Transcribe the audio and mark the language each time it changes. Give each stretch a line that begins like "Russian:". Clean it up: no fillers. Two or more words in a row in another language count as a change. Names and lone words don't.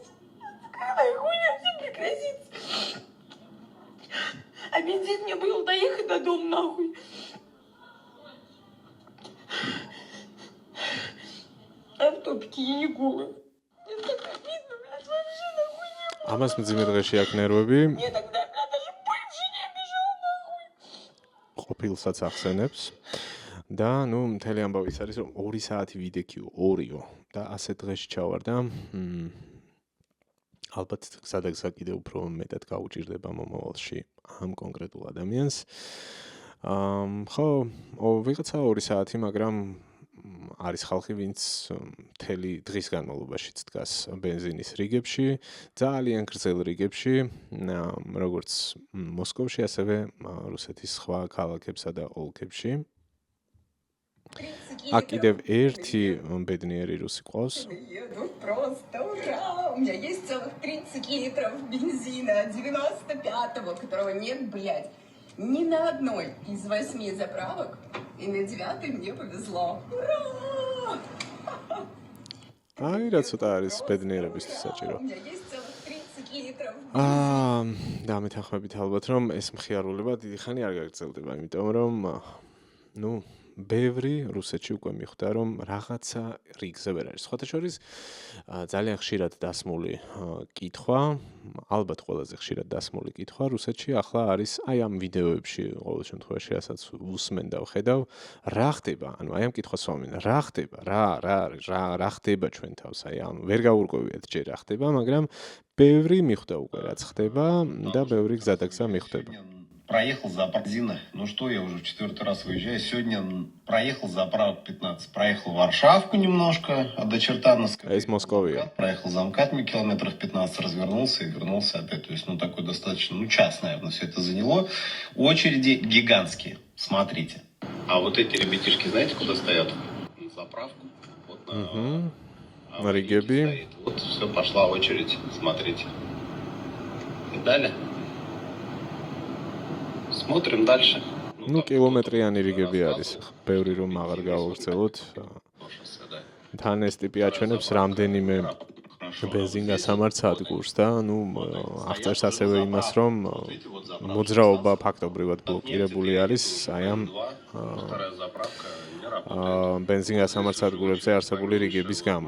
Russian: Когда хуйня все прекратится? А бензин мне был доехать до дома, нахуй. А в топике я не голая. Мне так обидно, блядь, вообще нахуй не было.
Georgian: ამას მძიმე დღეში აქ ნერვები
Russian: Я тогда, блядь, даже больше не бежал, нахуй.
Georgian: ყოფილსაც ახსენებს და ნუ მთელი ამბავი ის არის რომ 2 საათი ვიდექიო, 2-ო და ასე დღეში ჩავარ და ალბათ გზადაგზა კიდე უფრო მეტად გაუჭირდება მომავალში ამ კონკრეტულ ადამიანს. ხო, ვიღაცა 2 საათი, მაგრამ არის ხალხი, ვინც მთელი დღის განმავლობაშიც დგას ბენზინის რიგებში, ძალიან გრძელ რიგებში, როგორც მოსკოვში, ასევე რუსეთის სხვა ქალაქებსა და ოლქებში. აქ კიდევ ერთი ბედნიერი რუსი ყავს.
Russian: Еду просто ура! У меня есть целых 30 литров бензина 95-го, которого нет, блядь, ни на одной из 8 заправок. И на 9-й мне повезло. Ура!
Georgian: აი, რა ცოტა არის ბედნიერებისთვის საჭირო.
Russian: У меня есть целых 30 литров.
Georgian: და მეთანხმებით ალბათ, რომ ეს მხიარულება დიდი ხანი არ გაგრძელდება, იმიტომ რომ ნუ ბევრი რუსეთში უკვე მიხვდა, რომ რაღაცა რიგზე ვერ არის. სხვათა შორის ძალიან ხშირად დასმული კითხვა, ალბათ ყველაზე ხშირად დასმული კითხვა რუსეთში ახლა არის აი ამ ვიდეოებში, ყოველ შემთხვევაში, რასაც უსმენ და ვხედავ, რა ხდება? ანუ აი ამ კითხვას ვამენ, რა ხდება? რა ხდება ჩვენ თავს? აი ამ ვერ გაურკვევიათ ჯერ რა ხდება, მაგრამ ბევრი მიხვდა უკვე რაც ხდება და ბევრი გზადაგზა მიხვდება.
Russian: Проехал заправок бензина. Ну что, я уже в 4-й раз выезжаю. Сегодня проехал заправок 15. Проехал Варшавку немножко, до Чертановска. Из Москвы. Проехал за МКАДами километров 15, развернулся и вернулся опять. То есть, ну, такой достаточно, ну, час, наверное, все это заняло. Очереди гигантские. Смотрите. А вот эти ребятишки, знаете, куда стоят? На заправку. Вот на Ригеби. Вот все, пошла очередь. Смотрите. И далее. Смотрим дальше. Ну,
Georgian: კილომეტრიანი რიგები არის. ბევრი რომ აღარ გავავრცელოთ. თან ეს ტიპი აჩვენებს რამდენიმე ბენზინგასამართ სადგურს და ნუ აღწერს ასევე იმას, რომ მოძრაობა ფაქტობრივად ბლოკირებული არის აი ამ ბენზინგასამართ სადგურებზე არსებული რიგების გამო.